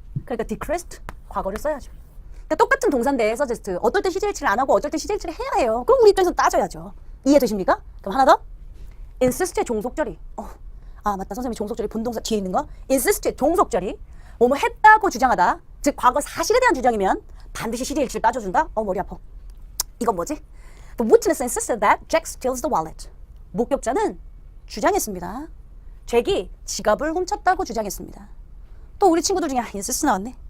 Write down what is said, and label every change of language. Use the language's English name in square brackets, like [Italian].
[Korean] 그러니까 decreased, 과거를 써야죠. 그러니까 똑같은 동사인데 suggest, 어떨 때 시제일치를 안 하고 어떨 때 시제일치를 해야 해요. 그럼 우리 입장에서 따져야죠. 이해되십니까? 그럼 하나 더. insist의 종속절이. 아 맞다. 선생님이 종속절이 본동사 뒤에 있는 거. insist의 종속절이 뭐뭐 했다고 주장하다. 즉 과거 사실에 대한 주장이면 반드시 시제일치를 따져준다. 머리 아파. 이건 뭐지? [English] The witness insisted that Jack steals the wallet. [Korean] 목격자는 주장했습니다. 잭이 지갑을 훔쳤다고 주장했습니다. 또 우리 친구들 중에 insist 나왔네.